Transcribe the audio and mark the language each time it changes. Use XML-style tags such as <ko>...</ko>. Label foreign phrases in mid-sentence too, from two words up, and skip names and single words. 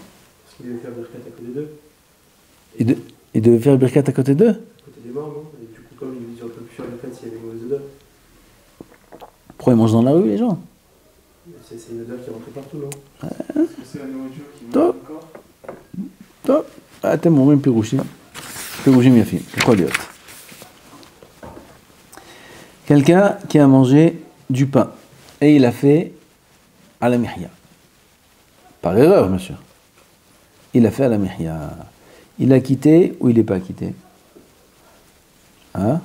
<fr>Parce qu'il devait faire Birkat à côté d'eux. Il devait faire le Birkat à côté d'eux? À côté des morts, non? Et du coup, comme ils auraient pas pu faire le Birkat s'il y avait une mauvaise odeur. Pourquoi ils mangent dans la rue, les gens? C'est une odeur qui rentre partout, non? Parce que c'est la nourriture qui mange encore. Top.</fr> <he>אתם אומרים פירושים יפים, יכול להיות.</he> <fr>Quelqu'un qui a mangé du pain et il a fait à la mihya. Par erreur, bien sûr. Il a fait à la mihya. Il a quitté ou il n'est pas quitté? Hein?</fr>